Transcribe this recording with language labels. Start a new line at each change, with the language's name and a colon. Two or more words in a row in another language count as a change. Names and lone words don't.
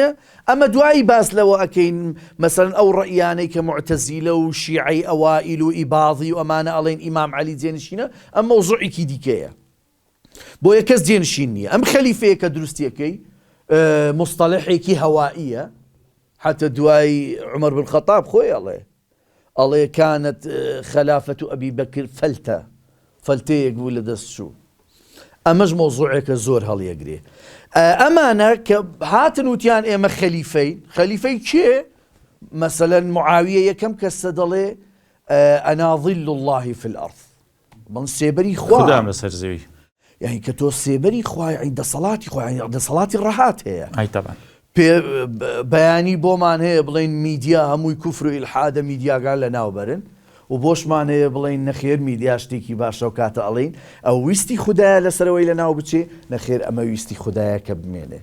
Central Kurdish: ئەمە دوایی باس لەوە ئەکەین مەسەڵەن ئەو ڕەئیانەی کە موعتەزیلە و شیعەی ئەوائیل و ئیباضی و ئەمانە ئەڵێن ئیمام عەلی جێنشینە، ئەم مەوزوعێکی دیکەیە، بۆیە کەس جێنشین نییە. ئەم خەلیفەیە کە دروستیەکەی مصطلحێکی هەوائیە، حتى دوای عمر بن خەطاب خۆی ئەڵێ
Arabic: كانت خلافة أبي بكر
Central Kurdish: فەلتەیەک بوو لە دەستچوو. ئەمەش مۆزوعێکە زۆر هەڵیەگرێ. ئەمانە کە هاتن وتیان ئێمە خەلیفەی کێ؟ مەسەلەن معاویە یەکەم کەسە دەڵێ
Arabic: ئەنا ظیل الله في الأرض،
Central Kurdish: من سێبەری خوا خوددام لەسەر زەوی، یعنی کە تۆ سێبەری خوای دەسەڵاتی خوای دەسەڵاتی ڕەهات هەیە. طبعا بەیانی بۆمان هەیە بڵێن میدیا هەمووی کوفر و ئیلحادە میدیاگان لە ناوبەرن، و بۆشمان هەیە بڵێن نەخێر میدیا شتێکی باشە و کاتە ئەڵێن ئەو ویستی خوددایە لەسەرەوەی لە ناو بچێ، نەخێر ئەمە ویستی خوددایە کە بمێنێ.